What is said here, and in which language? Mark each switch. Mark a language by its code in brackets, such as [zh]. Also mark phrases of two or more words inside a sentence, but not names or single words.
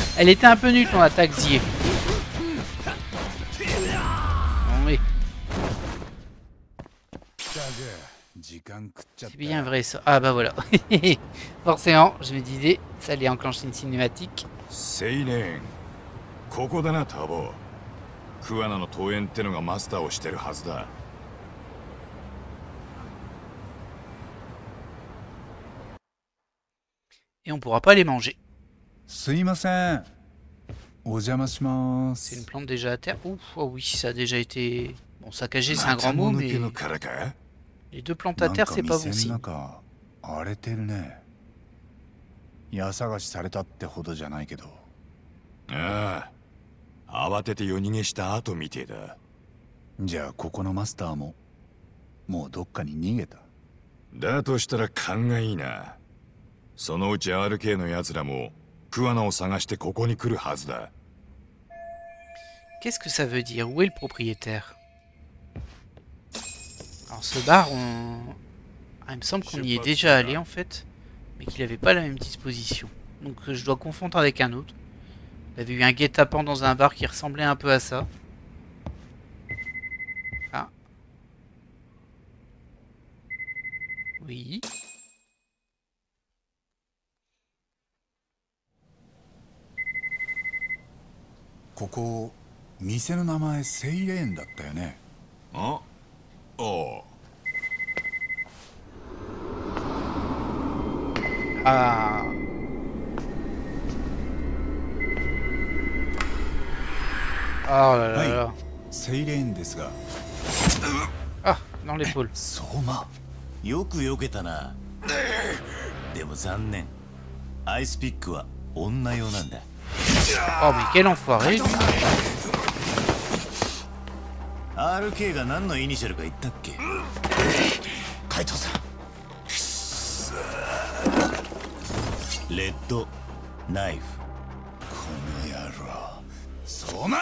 [fr] Elle était un peu nulle ton attaque Zie. Oui. C'est bien vrai ça. Ah bah voilà. Forcément, je me disais, ça allait enclencher une cinématique. Seiren. [ja] ここだな、タボ。クアナの桃園ってのがマスターをしてるはずだ。 [fr] Et on pourra pas les manger. C'est une plante déjà à terre. Ouf, oh oui, ça a déjà été... Bon, saccagé, c'est un grand mot, mais... Les deux plantes à terre, c'est pas bon signe. [ja] Ah, 慌てて夜逃げした後みてえだ。じゃあここのマスターももうどっかに逃げた。だとしたら勘がいいな。そのうち RK の奴らもクアナを探してここに来るはずだ。 [fr] Qu'est-ce que ça veut dire? Où est le propriétaire? Alors ce bar, ah, il me semble qu'on y est déjà allé en fait, mais qu'il n'avait pas la même disposition. Donc je dois confondre avec un autre. Il y avait eu un guet-apens dans un bar qui ressemblait un peu à ça. Ah, Oui. [ja] Koko, 店の名前セイレーンだったよね。ああ。 [fr] Ah. Oh là là là. [ja] セイレーンですが。 [fr] Ah, dans l'épaule. [ja] 相馬、よく避けたな。でも残念。アイスピックは女用なんだ。 [fr] Oh mais quel enfoiré lui. [ja] RK が何のイニシャルか言ったっけ？カイトさん。レッドナイフ。この野郎。相馬！